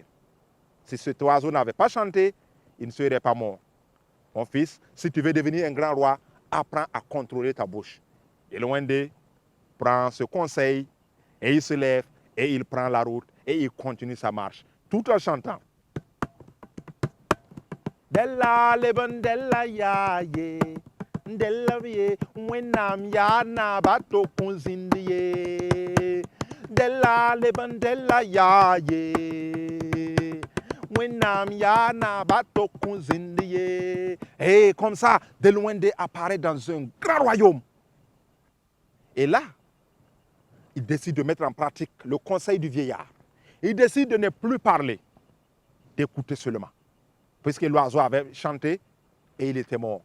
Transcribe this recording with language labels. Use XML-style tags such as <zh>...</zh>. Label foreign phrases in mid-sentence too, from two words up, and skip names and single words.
<fr>Si cet oiseau n'avait pas chanté, il ne serait pas mort. Mon fils, si tu veux devenir un grand roi, apprends à contrôler ta bouche. Delouende prend ce conseil et il se lève et il prend la route et il continue sa marche tout en chantant.</fr> <mos>Della leben della ya ye, della ye, wenam ya na bato kunzindi ye. Della leben della ya ye, wenam ya na bato kunzindi ye.</mos> <fr>Et comme ça, Delouende apparaît dans un grand royaume. Et là, il décide de mettre en pratique le conseil du vieillard. Il décide de ne plus parler, d'écouter seulement. Puisque l'oiseau avait chanté et il était mort.</fr>